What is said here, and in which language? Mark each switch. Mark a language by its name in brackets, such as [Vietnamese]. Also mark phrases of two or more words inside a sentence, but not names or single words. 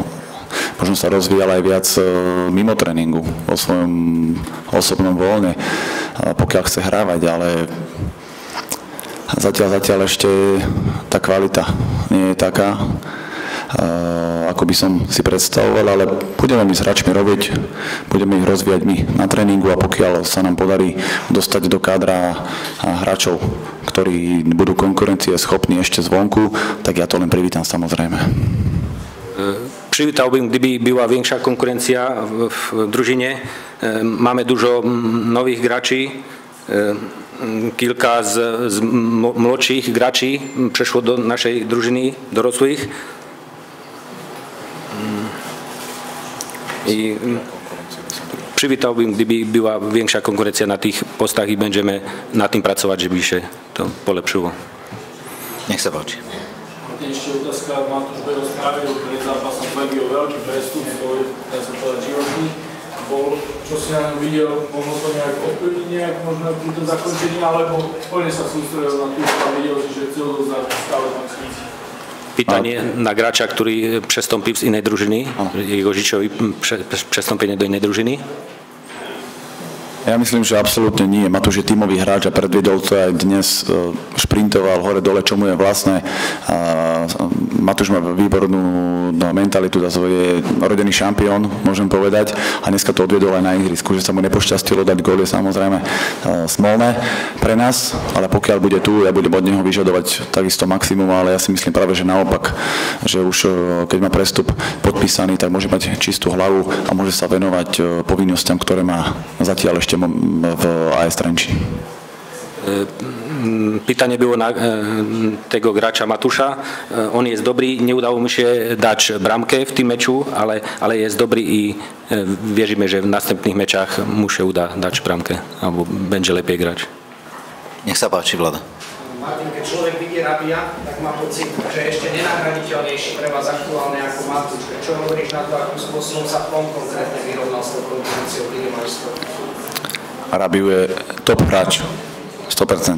[Slovak] Možno sa rozvíjal aj viac mimo tréningu, vo svojom osobnom voľne, pokiaľ chce hrávať, ale zatiaľ ešte tá kvalita nie je taká, ako by som si predstavoval, ale budeme my s hráčmi robiť, budeme ich rozvíjať my na tréningu a pokiaľ sa nám podarí dostať do kádra hráčov, ktorí budú konkurencie schopní ešte zvonku, tak ja to len privítam samozrejme. [Polish] Przywitałbym, gdyby była większa konkurencja w drużynie. Mamy dużo nowych graczy. Kilka z młodszych graczy przeszło do naszej drużyny dorosłych. I przywitałbym, gdyby była większa konkurencja na tych postach i będziemy na tym pracować, żeby się to polepszyło. [Slovak] Nech sa páči. Ešte otázka, Matúš Bero spravil pred zápasom s Legiou veľký prestup, svoj, dá sa povedať, životný. Čo si na ňom videl, mohlo to nejak ovplyvniť nejak možno pri tom zakončení, alebo plne sa sústredil na tú, a videl, že chcel dozdať stále tam sníci. [Polish] Pytanie na gracza, który przestąpił z innej drużyny, jego życiowe przestąpienie do innej drużyny? [Slovak] Ja myslím, že absolútne nie. Matúš je tímový hráč a predviedol to aj dnes, šprintoval hore-dole, čo mu je vlastné. Matúš má výbornú mentalitu, je rodený šampión, môžem povedať, a dneska to odviedol aj na ihrisku, že sa mu nepošťastilo dať gól, je samozrejme smolné pre nás, ale pokiaľ bude tu, ja budem od neho vyžadovať takisto maximum, ale ja si myslím práve, že naopak, že už keď má prestup podpísaný, tak môže mať čistú hlavu a môže sa venovať povinnostiam, ktoré má zatiaľ ešte v AS Trenčín. [Polish] Pytanie było na tego gracza Matusza. On jest dobrý, neudało mu się dać bramkę w tym meczu, ale jest dobry i wierzymy, że w następnych meczach mu się uda dać bramkę albo będzie lepiej grać. [Slovak] Nech sa páči, Vlada. Martin, keď človek vidí Rabia, tak má pocit, že ešte nenahraditeľnejší pre vás aktuálne ako Matúš. Čo hovoríš na to, akým spôsobom sa on konkrétne vyrovnal s tou konkurenciou Ligy majstrov? Rabiu je top hráč, 100%.